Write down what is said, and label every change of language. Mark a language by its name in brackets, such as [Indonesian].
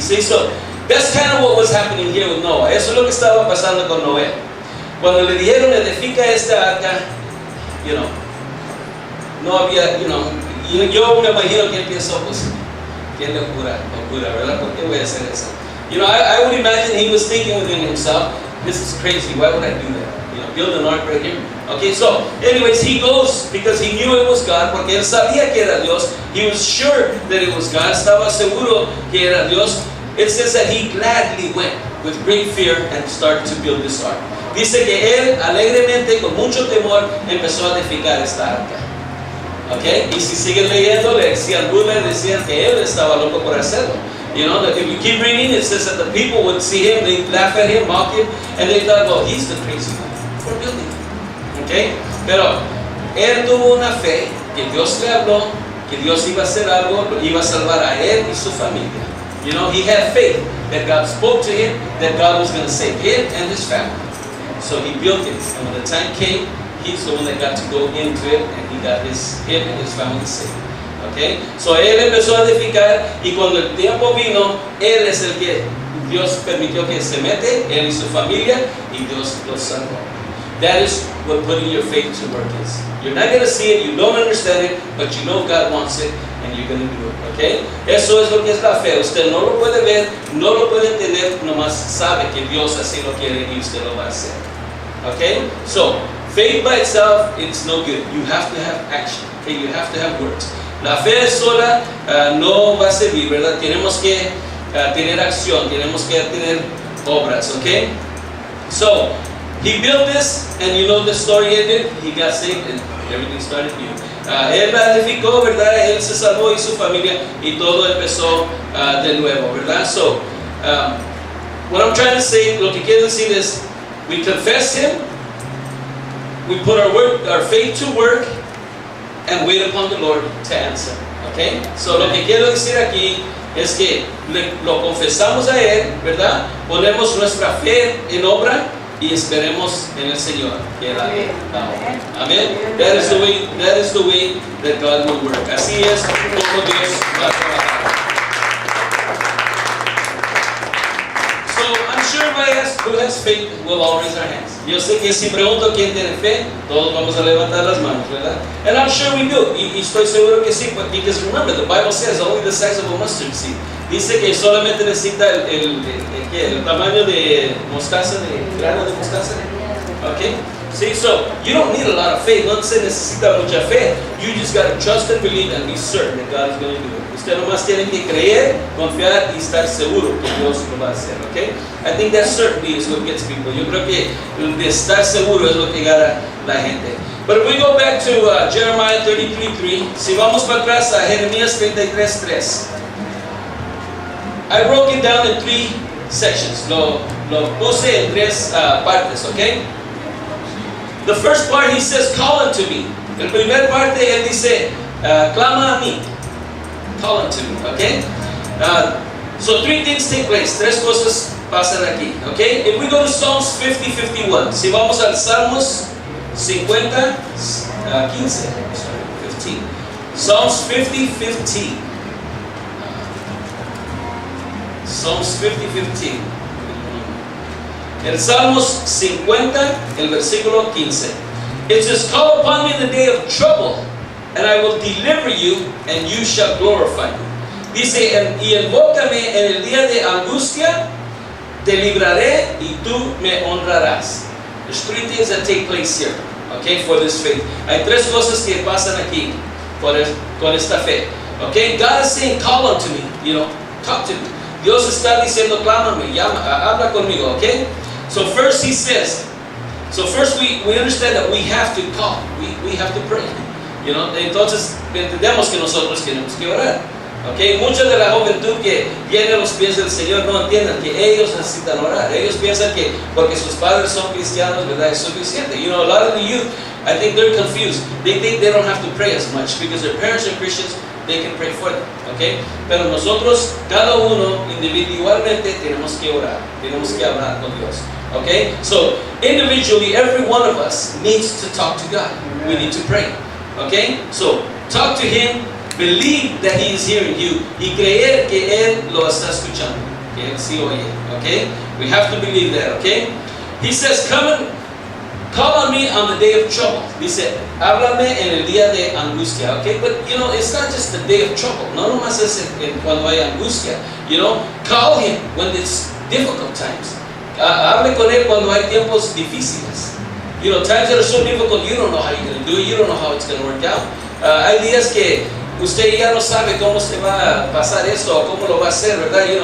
[English] See, so that's kind of what was happening here with Noah. [Spanish] Eso es lo que estaba pasando con Noé. Cuando le dijeron, edifica esta arca, you know, no había, you know, yo me imagino que él pensó, pues, qué locura, ¿verdad? ¿Por qué voy a hacer eso? [English] You know, I would imagine he was thinking within himself, this is crazy, why would I do that? You know, build an ark right here. Okay, so, anyways, he goes because he knew it was God, [Spanish] porque él sabía que era Dios. [English] He was sure that it was God, [Spanish] estaba seguro que era Dios. [English] It says that he gladly went with great fear and started to build this ark. [Spanish] Dice que él alegremente, con mucho temor, empezó a edificar esta arca. Okay? Y si siguen leyendo, le decían burlas, decían que él estaba loco por hacerlo. [English] You know, that if you keep reading, it says that the people would see him, they laugh at him, mock him, and they thought, well, he's the crazy one for building it. Okay? [Spanish] Pero él tuvo una fe que Dios le habló, que Dios iba a hacer algo, iba a salvar a él y su familia. [English] You know, he had faith that God spoke to him, that God was going to save him and his family. So he built it, and when the time came, he's the one that got to go into it, and he got him and his family saved. Okay? [Spanish] So él empezó a edificar, y cuando el tiempo vino, él es el que Dios permitió que se mete, él y su familia, y Dios los salvó. [English] That is what putting your faith to work is. You're not going to see it, you don't understand it, but you know God wants it, and you're going to do it. [Spanish] Okay? Eso es lo que es la fe. Usted no lo puede ver, no lo puede entender, nomás sabe que Dios así lo quiere y usted lo va a hacer. [English] Okay? So, faith by itself, it's no good. You have to have action. Okay? You have to have works. [Spanish] La fe sola no va a servir, ¿verdad? Tenemos que tener acción, tenemos que tener obras. [English] Okay? So, he built this, and you know the story ended. He got saved, and everything started new. [Spanish] Él la edificó, ¿verdad? Él se salvó y su familia, y todo empezó de nuevo, ¿verdad? [English] So, what I'm trying to say, [Spanish] lo que quiero decir es, [English] we confess Him, we put our faith to work, and wait upon the Lord to answer. Okay? [Spanish] So lo que quiero decir aquí es que lo confesamos a Él, ¿verdad? Ponemos nuestra fe en obra y esperemos en el Señor que Él haga la obra. Amén. [English] That is the way that God will work. [Spanish] Así es como Dios va a trabajar. [English] So I'm sure if I ask who has faith, we'll all raise our hands. [Spanish] Yo sé que si pregunto quién tiene fe, todos vamos a levantar las manos, ¿verdad? [English] And I'm sure we do. [Spanish] Y estoy seguro que sí, [English] because remember, the Bible says only the size of a mustard seed. [Spanish] Dice que solamente necesita el tamaño de mostaza, de grano de mostaza. [English] Okay? See, so you don't need a lot of faith. [Spanish] No se necesita mucha fe. [English] You just got to trust and believe and be certain that God is going to do it. [Spanish] Usted nomás tiene que creer, confiar y estar seguro que Dios lo va a hacer. [English] Okay? I think that certainty is what gets people. [Spanish] Yo creo que de estar seguro es lo que gana la gente. [English] But if we go back to Jeremiah 33:3, [Spanish] si vamos para atrás a Jeremías 33:3. [English] I broke it down in 3 sections. [Spanish] Lo puse en 3 partes, [English] okay? The first part, he says, call unto me. [Spanish] El primer parte, él dice, clama a mí. [English] Call unto me, okay? So three things take place. [Spanish] Tres cosas pasan aquí, [English] okay? If we go to Psalms 50, 51. [Spanish] Si vamos al Salmos 50, 15. [English] Sorry, 15. Psalms 50, 15. Psalms 50, 15. [Spanish] El Salmos 50, el versículo 15. [English] It says, call upon me in the day of trouble, and I will deliver you, and you shall glorify me. [Spanish] Dice, y invócame en el día de angustia, te libraré y tú me honrarás. [English] There's three things that take place here, okay, for this faith. [Spanish] Hay tres cosas que pasan aquí con esta fe. [English] Okay, God is saying, call unto me, talk to me. [Spanish] Dios está diciendo, clámame, llama, habla conmigo, okay? [English] So first he says, we understand that we have to call, we have to pray. [Spanish] Entonces entendemos que nosotros tenemos que orar. Okay, mucha de la juventud que viene a los pies del Señor no entienden que ellos necesitan orar. Ellos piensan que porque sus padres son cristianos, ¿verdad? Es suficiente. [English] A lot of the youth, I think they're confused. They think they don't have to pray as much because their parents are Christians, they can pray for them. Okay? [Spanish] Pero nosotros, cada uno individualmente tenemos que orar. Tenemos que hablar con Dios. [English] Okay? So, individually, every one of us needs to talk to God. We need to pray. Okay? So, talk to Him. Believe that He is hearing you [Spanish] y creer que Él lo está escuchando, que Él sí oye, okay? [English] We have to believe that, okay? He says, come and call on me on the day of trouble. [Spanish] Dice, háblame en el día de angustia, okay? [English] But, it's not just the day of trouble. [Spanish] No nomás es cuando hay angustia, [English] Call Him when it's difficult times. [Spanish] Hable con Él cuando hay tiempos difíciles. [English] Times that are so difficult, you don't know how you're going to do it. You don't know how it's going to work out. [Spanish] Hay días que usted ya no sabe cómo se va a pasar esto o cómo lo va a hacer, ¿verdad?